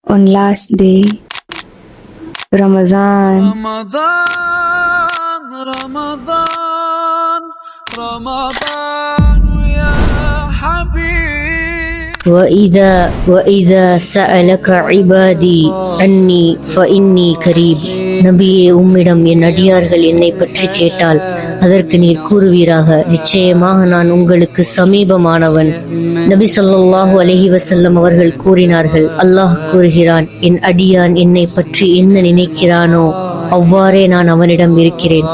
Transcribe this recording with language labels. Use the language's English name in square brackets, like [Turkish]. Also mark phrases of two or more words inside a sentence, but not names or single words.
[English] On last day, Ramadan, [Arabic] يا حبيب. وإذا سألك عبادي عني فإني قريب. [Tamil] நபியே, உம்மிடம் என் அடியார்கள் என்னை பற்றி கேட்டால் அதற்கு நீர் கூறுவீராக, நிச்சயமாக நான் உங்களுக்கு சமீபமானவன். நபி [Arabic] صلى الله عليه وسلم [Tamil] அவர்கள் கூறினார்கள், அல்லாஹ் கூறுகிறான், என் அடியான் என்னை பற்றி என்ன நினைக்கிறானோ அவ்வாறே நான் அவனிடம் இருக்கிறேன்.